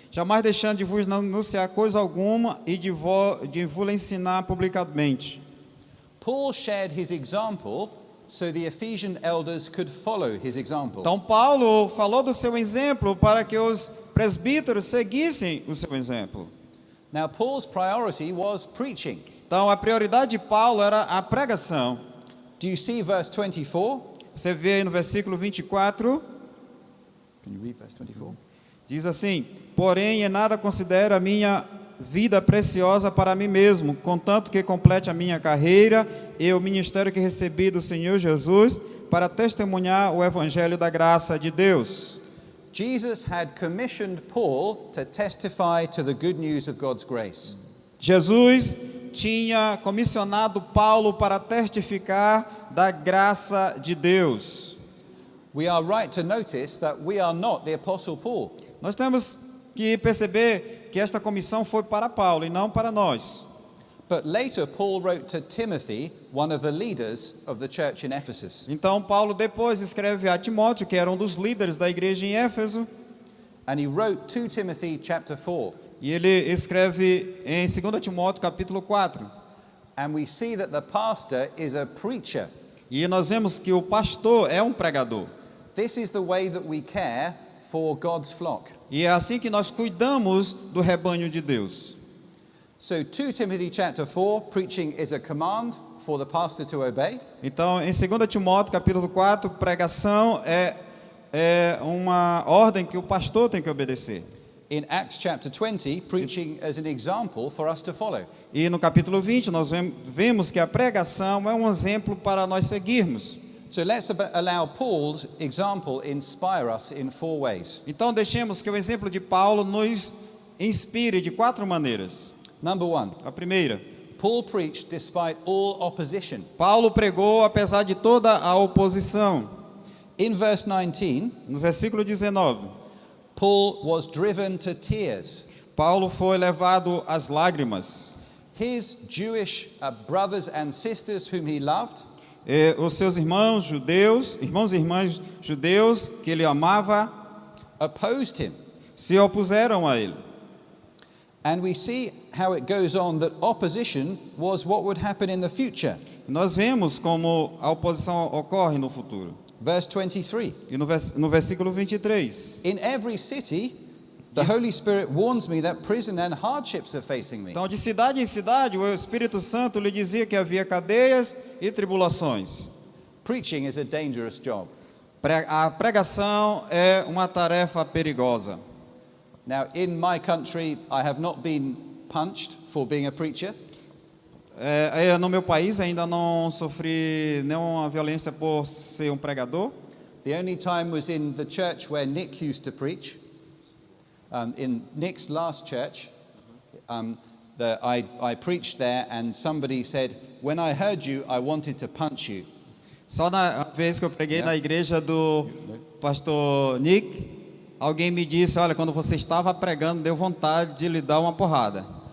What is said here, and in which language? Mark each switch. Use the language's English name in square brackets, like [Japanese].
[Portuguese] Jamais deixando de vos anunciar coisa alguma e de vos ensinar publicamente. [English] Paul shared his example so the Ephesian elders could follow his example. [Portuguese] Então Paulo falou do seu exemplo para que os presbíteros seguissem o seu exemplo. [English] Now Paul's priority was preaching. [Portuguese] Então a prioridade de Paulo era a pregação. [English] Do you see verse 24? [Portuguese] Você vê aí no versículo 24, [English] Can you read verse 24? [Portuguese] diz assim: porém em nada considero a minha vida preciosa para mim mesmo, contanto que complete a minha carreira e o ministério que recebi do Senhor Jesus, para testemunhar o evangelho da graça de Deus. [English] Jesus had commissioned Paul to testify to the good news of God's grace. [Portuguese] Jesus tinha comissionado Paulo para testificar da graça de Deus. [English] We are right to notice that we are not the Apostle Paul. [Portuguese] Nós temos que perceber que esta comissão foi para Paulo e não para nós. [English] But later Paul wrote to Timothy, one of the leaders of the church in Ephesus. [Portuguese] Então Paulo depois escreve a Timóteo, que era um dos líderes da igreja em Éfeso, [English] And he wrote to Timothy chapter 4. [Portuguese] e ele escreve em 2 Timóteo capítulo 4. [English] And we see that the pastor is a preacher. [Portuguese] E nós vemos que o pastor é um pregador. [English] This is the way that we care for God's flock. [Portuguese] E é assim que nós cuidamos do rebanho de Deus. [English] So 2 Timothy chapter 4, preaching is a command for the pastor to obey. [Portuguese] Então, em 2 Timóteo capítulo 4, pregação é uma ordem que o pastor tem que obedecer. [English] In Acts chapter 20, preaching as an example for us to follow. [Portuguese] E no capítulo 20 nós vemos que a pregação é um exemplo para nós seguirmos. [English] So let's allow Paul's example inspire us in 4 ways. [Portuguese] Então deixemos que o exemplo de Paulo nos inspire de 4 maneiras. [English] Number 1, [Portuguese] A primeira, [English] Paul preached despite all opposition. [Portuguese] Paulo pregou apesar de toda a oposição. [English] In verse 19, [Portuguese] No versículo 19, [English] Paul was driven to tears. [Portuguese] Paulo foi levado às lágrimas. [English] His Jewish brothers and sisters whom he loved, [Portuguese] Os seus irmãos e irmãs judeus que ele amava, [English] opposed him. [Portuguese] se opuseram a ele. [English] And we see how it goes on that opposition was what would happen in the future. [Portuguese] Nós vemos como a oposição ocorre no futuro. [English] Verse 23. [Portuguese] E no versículo 23. [English] In every city, the Holy Spirit warns me that prison and hardships are facing me. [Portuguese] Então, de cidade em cidade, o Espírito Santo lhe dizia que havia cadeias e tribulações. [English] Preaching is a dangerous job. [Portuguese] A pregação é uma tarefa perigosa. [English] Now, in my country, I have not been punched for being a preacher. [Portuguese] No meu país ainda não sofri nenhuma violência por ser pregador. [English] The only time was in the church where Nick used to preach. In Nick's last church, I preached there, and somebody said, "When I heard you, I wanted to punch you." [Portuguese] Só na vez que eu preguei na igreja do pastor Nick, alguém me disse, olha, quando você estava pregando, deu vontade de lhe dar uma porrada.